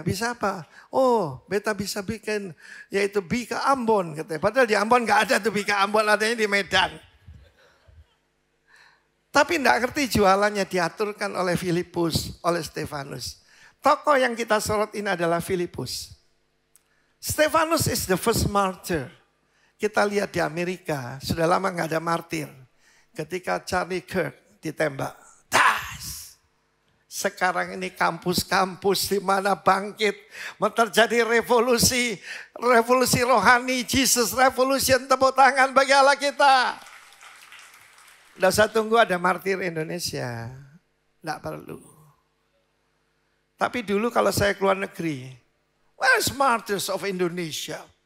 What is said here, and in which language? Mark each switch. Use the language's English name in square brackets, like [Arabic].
[Indonesian] Bisa apa? Oh, beta bisa bikin yaitu Bika Ambon. Katanya. Padahal di Ambon gak ada tuh Bika Ambon, adanya di Medan. Tapi tidak ngerti jualannya diaturkan oleh Filipus, oleh Stefanus. Tokoh yang kita sorot ini adalah Filipus. [English] Stefanus is the first martyr. [Indonesian] Kita lihat di Amerika, sudah lama nggak ada martir. Ketika Charlie Kirk ditembak. Tas! Sekarang ini kampus-kampus di mana bangkit. Terjadi revolusi. Revolusi rohani, Jesus Revolution. Tepuk tangan bagi Allah kita. Tidak usah tunggu ada martir Indonesia. Tidak perlu. Tapi dulu kalau saya keluar negeri. [English] Where's martyrs of Indonesia?